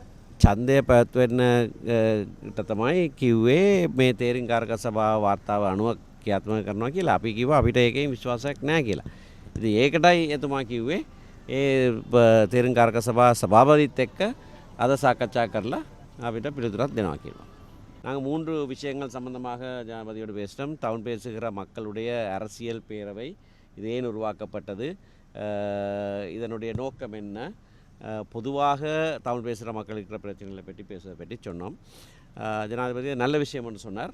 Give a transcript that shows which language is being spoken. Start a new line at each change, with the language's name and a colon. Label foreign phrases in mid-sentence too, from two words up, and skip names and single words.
Sinhala: ඡන්දය පැවැත්වෙන්නට තමයි කිව්වේ මේ තේරීම්කාරක සභාව වාර්තාව අනුව ක්‍රියාත්මක කරනවා කියලා. අපි කිව්වා අපිට ඒකෙන් විශ්වාසයක් නැහැ කියලා. ඉතින් ඒකටයි එතුමා කිව්වේ ඒ තේරීම්කාරක සභාපතිත් එක්ක අද සාකච්ඡා කරලා අපිට පිළිතුරක් දෙනවා කියලා.
Tamil: நாங்கள் 3 விஷயங்கள் சம்பந்தமாக ஜனாதிபதியோடு பேசினோம். டவுன் பேசுகிற மக்களுடைய அரசியல் பேரவை இது ஏன் உருவாக்கப்பட்டது, இதனுடைய நோக்கம் என்ன, பொதுவாக தமிழ் பேசுகிற மக்கள் இருக்கிற பிரச்சனைகளை பற்றி பேசுவதை பற்றி சொன்னோம். ஜனாதிபதி நல்ல விஷயம் என்று சொன்னார்.